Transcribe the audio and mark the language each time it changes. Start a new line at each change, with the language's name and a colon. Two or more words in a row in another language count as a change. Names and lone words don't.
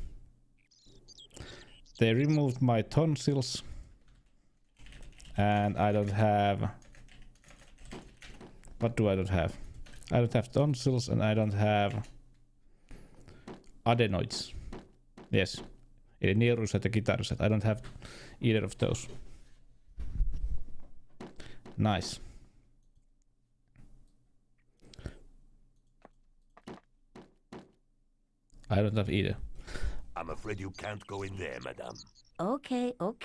English: They removed my tonsils, and I don't have. What do I don't have? I don't have tonsils, and I don't have adenoids. Yes,
Finnish: eli nierusat ja kitarusat.
English: I don't have either of those. Nice. I don't have either. I'm afraid you can't go in there, madame. Okay.